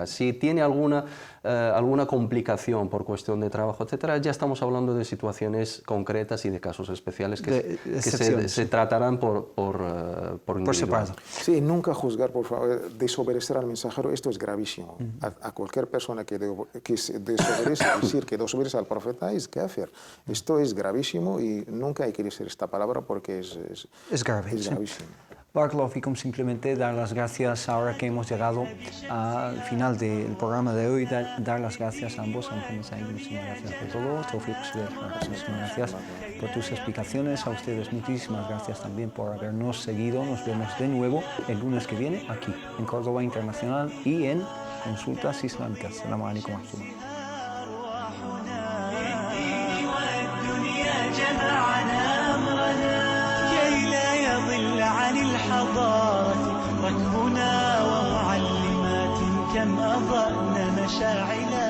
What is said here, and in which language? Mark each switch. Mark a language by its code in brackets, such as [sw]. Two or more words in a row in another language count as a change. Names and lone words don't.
[es] Si tiene alguna complicación por cuestión de trabajo, etcétera, ya estamos hablando de situaciones concretas y de casos especiales que se tratarán por separado. Sí, nunca juzgar, por favor, desobedecer al mensajero, esto es gravísimo. A cualquier persona que desobedece, decir que desobedece al profeta es kafir. Esto es gravísimo y nunca hay que decir esta palabra porque es gravísimo. [ar] بارك الله فيكم, [es] simplemente dar las gracias ahora que hemos llegado al final del programa de hoy, dar las gracias a ambos, a Mohamed Said, muchísimas gracias por todo, Tawfiq Sudair, muchísimas gracias por tus explicaciones, a ustedes muchísimas gracias también por habernos seguido, nos vemos de nuevo el lunes que viene aquí en Córdoba Internacional y en Consultas Islámicas. [ar] السلام عليكم ورحمة الله. عن الحضارة ركبنا ومعلمات كم أضأنا مشاعل